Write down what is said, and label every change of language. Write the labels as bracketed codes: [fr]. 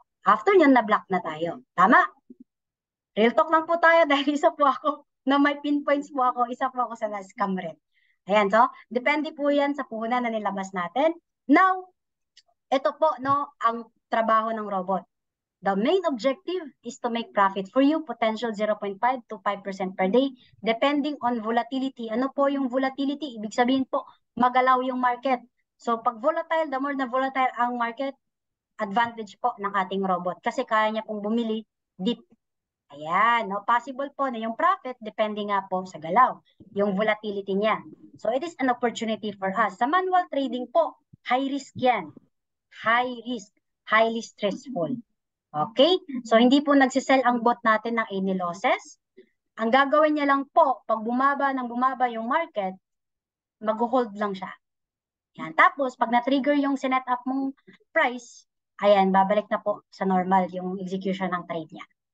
[tl] After yun, na-block na tayo. Tama? Real talk lang po tayo dahil isa po ako, na may pinpoints po ako, isa po ako sa na-scam rin. Ayan, so, depende po yan sa puhunan na nilabas natin. Now, ito po, no, ang trabaho ng robot. [en] The main objective is to make profit for you, potential 0.5 to 5% per day, depending on volatility. [tl] Ano po yung volatility? Ibig sabihin po, magalaw yung market. So, pag volatile, the more na volatile ang market, advantage po ng ating robot. Kasi kaya niya pong bumili deep. Ayan, no? Possible po na yung profit, depende nga po sa galaw, yung volatility niya. [en] So, it is an opportunity for us. [tl] Sa manual trading po, high risk yan. [en] High risk, highly stressful. Okay? [tl] So, hindi po nagsisell ang bot natin ng any losses. Ang gagawin niya lang po, pag bumaba yung market, mag-hold lang siya. Yan. Tapos, pag na-trigger yung sinet up mong price, ayan, babalik na po sa normal yung execution ng trade niya.